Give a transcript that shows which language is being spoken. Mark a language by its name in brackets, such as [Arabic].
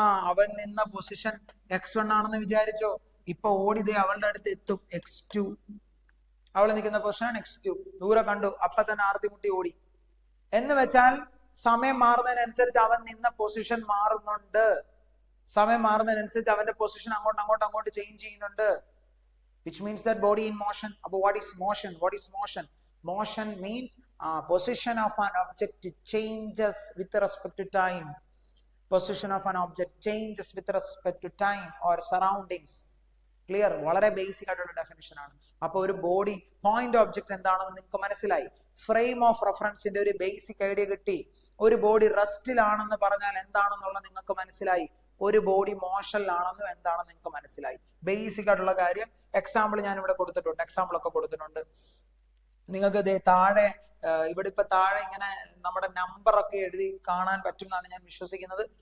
[Malayalam] അവൻ നിന്ന position x1 ആണെന്ന് വിചാരിച്ചോ. ഇപ്പൊ ഓടിതേ അവളുടെ അടുത്ത് എത്തും x2. അവള് നിൽക്കുന്ന പൊസിഷൻ x2. ദൂരെ കണ്ടു, അപ്പൊ തന്നെ ആർത്തിമുട്ടി ഓടി. എന്ന് വെച്ചാൽ സമയം മാറുന്നതിനനുസരിച്ച് അവൻ നിന്ന പൊസിഷൻ മാറുന്നുണ്ട്. സമയം മാറുന്നതിനനുസരിച്ച് അവന്റെ പൊസിഷൻ അങ്ങോട്ട് ചേഞ്ച് ചെയ്യുന്നുണ്ട്. [English] which means that body in motion. അപ്പൊ what is motion? Motion means position of an object changes with respect to time. Position of an object changes with respect to time or surroundings. [Malayalam] Clear? വളരെ basic ആയിട്ടുള്ള definition ആണ്. അപ്പൊ ഒരു body point object എന്താണെന്ന് നിങ്ങൾക്ക് മനസ്സിലായി. Frame of റെഫറൻസിന്റെ ഒരു basic idea കിട്ടി. ഒരു ബോഡി റെസ്റ്റിലാണെന്ന് പറഞ്ഞാൽ എന്താണെന്നുള്ള നിങ്ങൾക്ക് മനസ്സിലായി. ഒരു ബോഡി മോഷനിലാണെന്നും എന്താണെന്ന് നിങ്ങൾക്ക് മനസ്സിലായി. ബേസിക് ആയിട്ടുള്ള കാര്യം. എക്സാമ്പിൾ ഞാൻ ഇവിടെ കൊടുത്തിട്ടുണ്ട്, എക്സാമ്പിൾ ഒക്കെ കൊടുത്തിട്ടുണ്ട്. നിങ്ങൾക്ക് താഴെ ഇവിടെ ഇപ്പൊ താഴെ ഇങ്ങനെ നമ്മുടെ നമ്പർ ഒക്കെ എഴുതി കാണാൻ പറ്റും എന്നാണ് ഞാൻ വിശ്വസിക്കുന്നത്.